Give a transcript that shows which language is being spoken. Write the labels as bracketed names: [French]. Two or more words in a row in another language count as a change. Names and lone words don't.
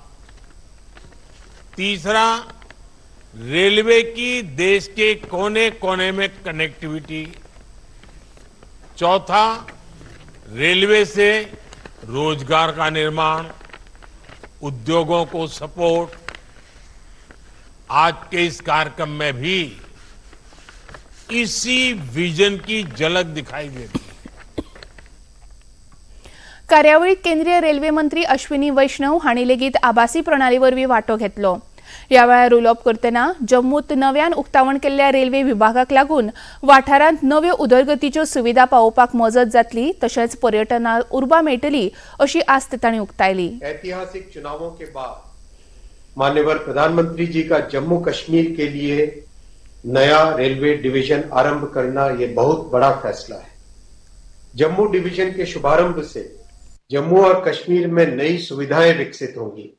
[Hindi] तीसरा रेलवे की देश के कोने कोने में कनेक्टिविटी, चौथा रेलवे से रोजगार का निर्माण, उद्योगों को सपोर्ट. आज के इस कार्यक्रम में भी इसी विजन की झलक दिखाई देती है. [Konkani] कार्यावळीत केंद्रीय रेल्वे मंत्री अश्विनी वैष्णव हांणी लेगीत आभासी प्रणाली वरवीं वांटो घेतलो. ह्या वेळार उलोवप करतना जम्मूत नव्यान उक्तावण केल्ल्या रेल्वे विभागाक लागून वाठारांत नव्यो उदरगतीच्यो सुविधा पावोवपाक मजत जातली तशेंच पर्यटनाक उर्बा मेळटली अशी आस्त तांणी उक्तायली. [Hindi] ऐतिहासिक चुनावों के बाद माननीय प्रधानमंत्री जी का जम्मू कश्मीर के लिए नया [English] railway division [Hindi] आरंभ करना ये बहुत बड़ा फैसला है. जम्मू डिवीजन के शुभारंभ से जम्मू और कश्मीर में नई सुविधाएं विकसित होंगी.